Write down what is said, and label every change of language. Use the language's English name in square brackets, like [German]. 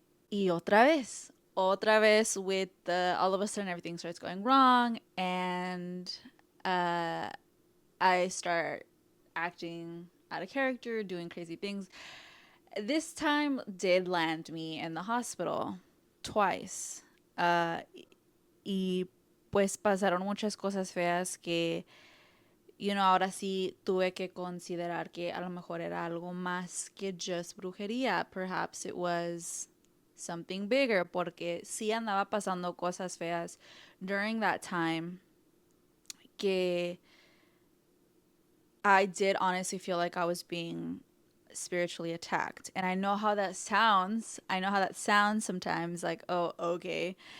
[Spanish] Y otra vez [English] with all of a sudden everything starts going wrong, and I start acting out of character, doing crazy things. This time did land me in the hospital twice. [Spanish] Y pues pasaron muchas cosas feas que ahora sí tuve que considerar que a lo mejor era algo más que just brujería. [English] Perhaps it was something bigger, [Spanish] porque sí andaba pasando cosas feas [English] during that time que I did honestly feel like I was being spiritually attacked. And I know how that sounds. I know how that sounds sometimes, like, oh, okay.